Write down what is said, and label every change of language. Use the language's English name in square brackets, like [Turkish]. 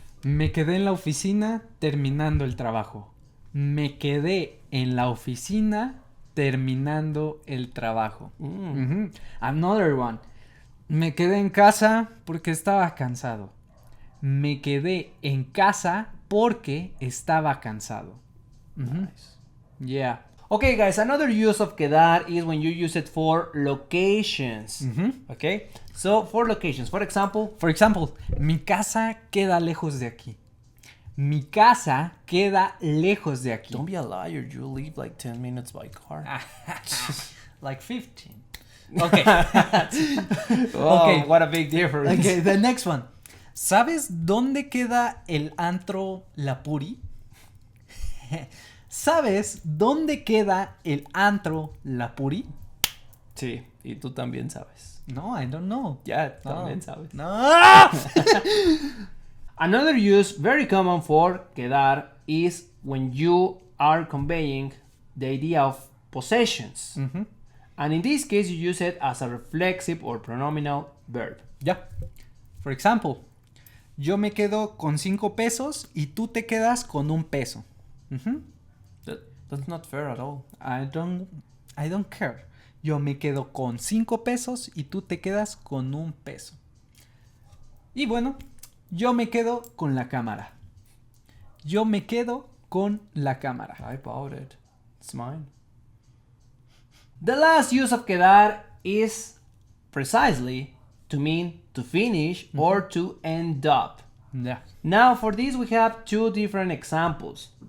[Spanish] Me quedé en la oficina terminando el trabajo. Me quedé en la oficina terminando el trabajo. [English] Another one. [Spanish] Me quedé en casa porque estaba cansado. Me quedé en casa porque estaba cansado. [English] nice. Yeah. Okay, guys, another use of quedar is when you use it for locations. Okay, so for locations, for example, For example, [Spanish] mi casa queda lejos de aquí. Mi casa queda lejos de aquí. [English] don't be a liar, you leave like 10 minutes by car. Like 15. Okay. Oh, Okay. what a big difference. Okay, the next one. [Spanish] ¿Sabes dónde queda el antro La Puri? ¿Sabes dónde queda el antro La Puri? Sí, y tú también sabes. [English] No, I don't know. [Spanish] Ya, No. también sabes. No. [English] Another use very common for quedar is when you are conveying the idea of possessions. And in this case, you use it as a reflexive or pronominal verb. [Spanish] Ya. [English] For example, [Spanish] yo me quedo con 5 pesos y tú te quedas con 1 peso. [English] That's not fair at all. I don't care. [Spanish] Yo me quedo con 5 pesos y tú te quedas con 1 peso. Y bueno, yo me quedo con la cámara. Yo me quedo con la cámara. [English] I bought it. It's mine. The last use of quedar is precisely to mean to finish or to end up. [Spanish] Ya. [English] Now, for this, we have two different examples.